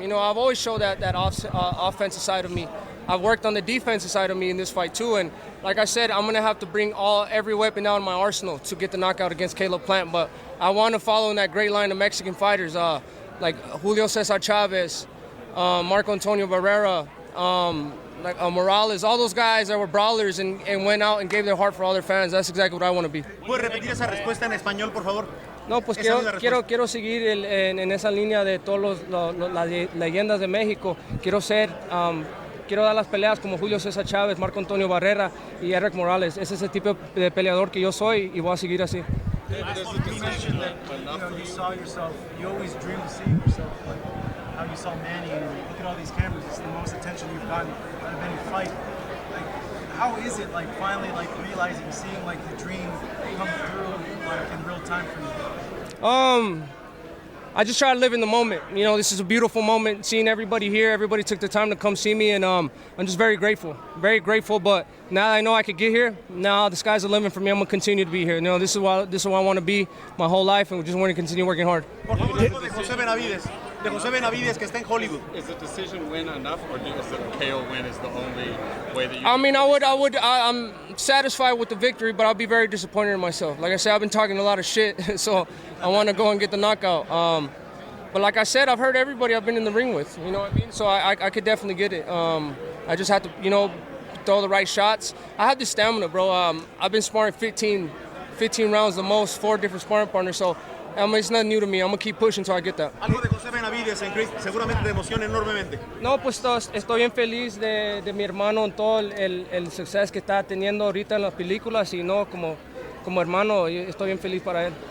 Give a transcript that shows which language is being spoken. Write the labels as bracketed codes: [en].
[en] You know, I've always showed that offensive side of me. I've worked on the defensive side of me in this fight too, and like I said, I'm gonna have to bring every weapon out in my arsenal to get the knockout against Caleb Plant. But I want to follow in that great line of Mexican fighters, like Julio Cesar Chavez, Marco Antonio Barrera, Morales, all those guys that were brawlers and went out and gave their heart for all their fans. That's exactly what I want to be. [es] ¿Puede repetir esa respuesta en español, por favor? No, pues quiero seguir en esa línea de todas las leyendas de México. Quiero dar las peleas como Julio César Chávez, Marco Antonio Barrera y Eric Morales. Ese es el tipo de peleador que yo soy y voy a seguir así. [en] You mentioned that you saw yourself, you always dreamed of seeing yourself, like how you saw Manny, and look at all these cameras, it's the most attention you've gotten out of any fight. Like, how is it, like, finally, like, realizing, seeing, like, the dream come through, like, in real time for you? I just try to live in the moment. You know, this is a beautiful moment, seeing everybody here. Everybody took the time to come see me, and I'm just very grateful. But now that I know I could get here, now the sky's the limit for me. I'm gonna continue to be here. You know, this is where I want to be my whole life, and we just want to continue working hard. [es] Por favor, de José Benavidez, que está en Hollywood. [en] Is the decision win enough, or is the KO win is the only way that you? I mean, I'm satisfied with the victory, but I'll be very disappointed in myself. Like I said, I've been talking a lot of shit, so I want to go and get the knockout. But like I said, I've heard everybody I've been in the ring with. You know what I mean? So I could definitely get it. I just have to, you know, throw the right shots. I have the stamina, bro. I've been sparring 15 rounds the most, 4 different sparring partners. So it's nothing new to me. I'm going to keep pushing until I get that. [es] Algo de José Benavidez, seguramente te emociona enormemente. No, pues estoy bien feliz de mi hermano en todo el suceso que está teniendo ahorita en las películas y no como hermano, estoy bien feliz para él.